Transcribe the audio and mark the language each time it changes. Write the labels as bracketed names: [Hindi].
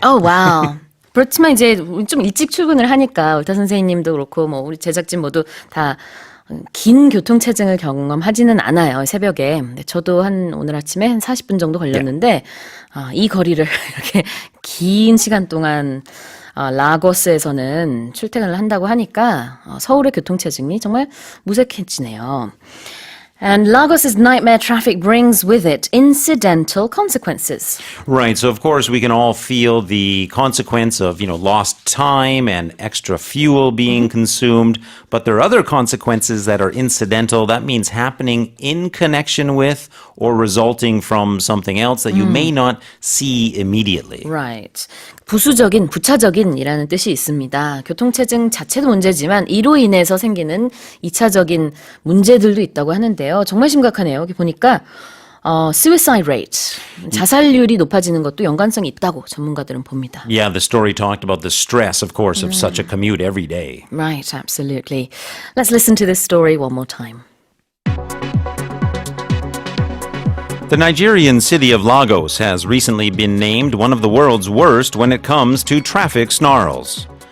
[Korean] 와우. 그렇지만 이제 좀 일찍 출근을 하니까 울타 선생님도 그렇고 뭐 우리 제작진 모두 다 긴 교통체증을 경험하지는 않아요. 새벽에. 근데 저도 오늘 아침에 한 40분 정도 걸렸는데 이 거리를 이렇게 긴 시간 동안 라고스에서는 출퇴근을 한다고 하니까 서울의 교통체증이 정말 무색해지네요. [English] And Lagos's nightmare traffic brings with it incidental consequences. Right. So, of course, we can all feel the consequence of, lost time and extra fuel being consumed. But there are other consequences that are incidental. That means happening in connection with or resulting from something else that you may not see immediately. Right. [Korean] 부수적인, 부차적인이라는 뜻이 있습니다. 교통체증 자체도 문제지만 이로 인해서 생기는 2차적인 문제들도 있다고 하는데요. 정말 심각하네요. 여기 보니까 suicide rate, 자살률이 높아지는 것도 연관성이 있다고 전문가들은 봅니다. [English] Yeah, the story talked about the stress, of course, of such a commute every day. Right, absolutely. Let's listen to this story one more time. The Nigerian city of Lagos has recently been named one of the world's worst when it comes to traffic snarls.